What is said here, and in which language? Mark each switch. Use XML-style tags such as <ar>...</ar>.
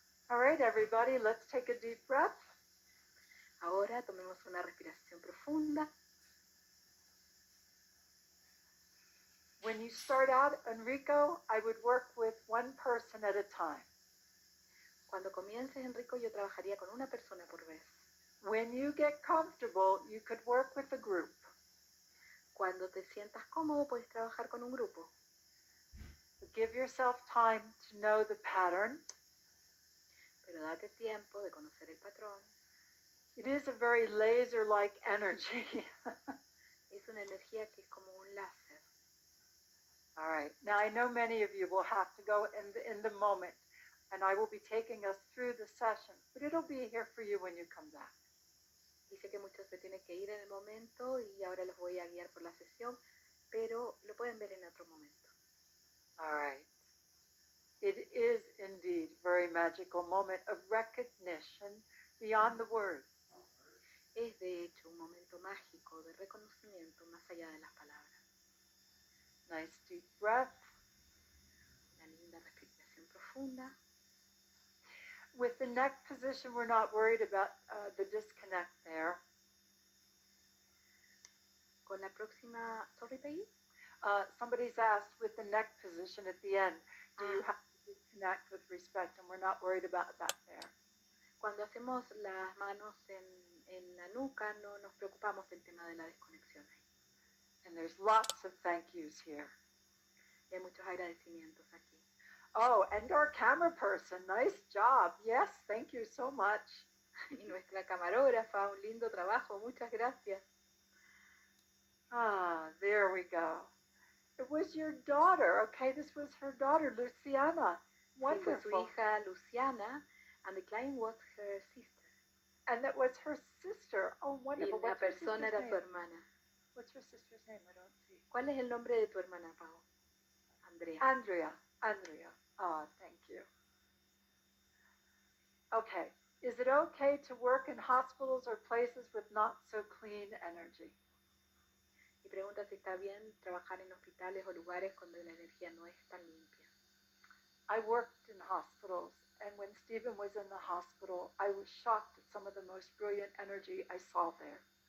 <en>All right, everybody, let's take a deep breath.</en> <es>Ahora tomemos una respiración profunda.</es> <en>When you start out, Enrico, I would work with one person at a time.</en> <es>Cuando comiences, Enrico, yo trabajaría con una persona por vez.</es> <en>When you get comfortable, you could work with a group.</en> <es>Cuando te sientas cómodo, puedes trabajar con un grupo.</es> <en>Give yourself time to know the pattern.</en> <es>Pero date tiempo de conocer el patrón.</es> <en>It is a very laser-like energy.</en> <es>Es una energía que es como un láser.</es> <en>All right. Now, I know many of you will have to go in the moment, and I will be taking us through the session, but it'll be here for you when you come back.</en> <es>Dice que muchos se tienen que ir en el momento y ahora los voy a guiar por la sesión, pero lo pueden ver en otro momento.</es> <en>All right. It is indeed a very magical moment of recognition beyond the words.</en> <es>Es de hecho un momento mágico de reconocimiento más allá de las palabras.</es> <en>Nice deep breath.</en> <es>Una linda respiración profunda.</es> <en>With the neck position, we're not worried about the disconnect there.</en> <es>Con la próxima, sorry, Peggy?</es> <en>Somebody's asked with the neck position at the end, do you have to disconnect with respect? And we're not worried about that there.</en> <es>Cuando hacemos las manos en la nuca, no nos preocupamos del tema de la desconexión.</es> <en>And there's lots of thank yous here.</en> <es>Y hay muchos agradecimientos aquí.</es> <en>Oh, and our camera person, nice job. Yes, thank you so much.</en> <es>Y nuestra camarógrafa, un lindo trabajo, muchas gracias.</es> <en>Ah, there we go. It was your daughter, okay? This was her daughter, Luciana. Wonderful.</en> <es>Sí, fue su hija</es> <en>Luciana, and the client was her sister. And that was her sister. Oh, wonderful.</en> <es>Y la persona era su hermana.</es> <en>What's her sister's name? I don't see.</en> <es>¿Cuál es el nombre de tu hermana, Pau?</es> <en>Andrea. Andrea. Ah, thank you. Okay. Is it okay to work in hospitals or places with not so clean energy?</en> <es>Y pregunta si está bien trabajar en hospitales o lugares donde la energía no es tan limpia.</es> <en>I worked in hospitals, and when Stephen was in the hospital, I was shocked at some of the most brilliant energy I saw there.</en>